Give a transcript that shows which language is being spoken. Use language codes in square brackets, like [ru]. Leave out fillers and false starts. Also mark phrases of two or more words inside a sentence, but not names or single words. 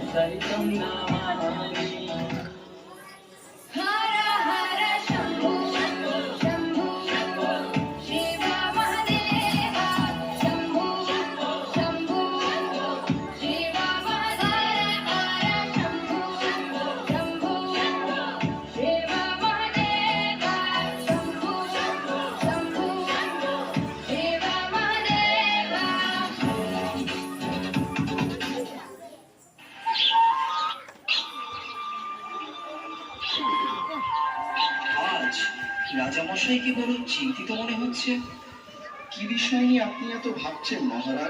[sa] हर हर शंभु शंभु शिव महादेव शंभु शंभु शिव महादेव हर शंभु शंभु शिव महादेव शंभु शंभु शिव महादेव। [bn] আজ রাজামশাইকে বড় চিন্তিত মনে হচ্ছে। কি বিষয় নিয়ে আপনি এত ভাবছেন মহারাজ?